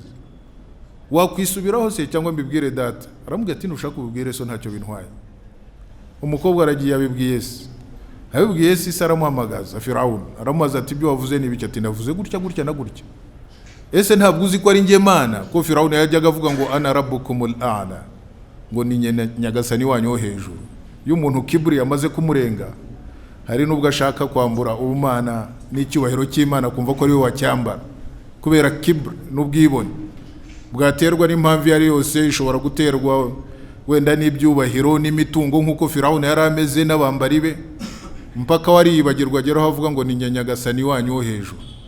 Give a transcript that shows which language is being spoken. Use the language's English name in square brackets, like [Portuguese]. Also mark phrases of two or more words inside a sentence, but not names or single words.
[Kinyarwanda] Wakwisubiraho se cyangwa mbibwire data? Aramubwira ati nushaka ubibwire so ntacyo bintwaye. Umukobwa aragiye abibwiye se. Abibwiye se aramuhamagaza Firawuna. Aramubaza ati ibyo wavuze ni ibiki? Ati navuze gutya gutya na gutya. Ese ntabwo uzi ko ari nge Mana? Ko Firawuna yajyaga avuga ngo [Arabic] أنا ربكم الأعلى, [Kinyarwanda] ngo ni Nyagasani wanyu hejuru. Iyo umuntu kiburi yamaze kumurenga, hari nubwo ashaka kwambura ubumana n'icyubahiro cy'Imana kumva ko ari we wacyambara, kubera kiburi n'ubwibone bwaterwa n'impamvu yari yose. Ishobora guterwa wenda n'ibyubahiro n'imitungo nk'uko Firawuna yari ameze n'abambari be, mpaka wariyibagirwa ageraho avuga ngo ni Nyagasani wanyu hejuru.